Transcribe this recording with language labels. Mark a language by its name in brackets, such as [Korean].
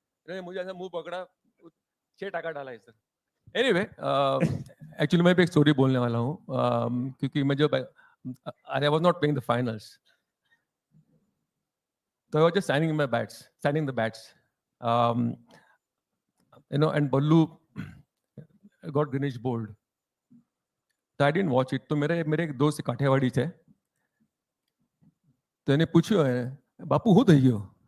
[Hindi] अरे मुझे ऐसा मुंह पकड़ा, 6 टाका डाला है सर। एनीवे, एक्चुअली मैं भी एक स्टोरी बोलने वाला हूँ, क्योंकि मैं जब [English] I was not playing the finals, so I was just signing the bats. And Ballu got Ganesh bowled. So I didn't watch it. [Hindi] तो मेरे एक दोस्त काठियावाड़ी थे, तो [Gujarati] એને પૂછ્યું બાપુ શું થઈ ગયો?